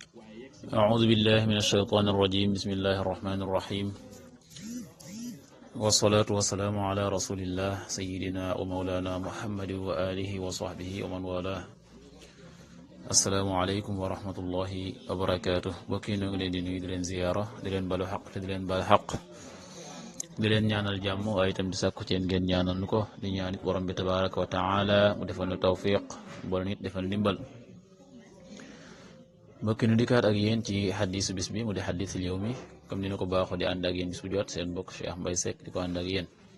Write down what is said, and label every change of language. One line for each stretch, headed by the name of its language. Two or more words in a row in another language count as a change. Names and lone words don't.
Arabic: أعوذ بالله من الشيطان الرجيم. بسم الله الرحمن الرحيم، والصلاة والسلام على رسول الله سيدنا ومولانا محمد وآله وصحبه ومن والاه. السلام عليكم ورحمة الله وبركاته.
Wolof: bokki noo ngi leen di nuyu di leen ziyaara di leen balu xaq te di leen bal xaq di leen ñaanal jàmm waaye itam di sàkku ci ngeen ñaanal nu ko di ñaan it borom bi
Arabic: تبارك وتعالى
Wolof: mu defal nu tawfiq boole nit defal ndimbal. mbokki nu dikkaat ak yéen ci xadiisu bis bi mu di
Arabic: حديث اليوم
Wolof: comme ni na ko baaxoo di ànd ak yéen bis bu jot seen mbokk Cheikh Mbaye Seck di ko ànd ak yéen.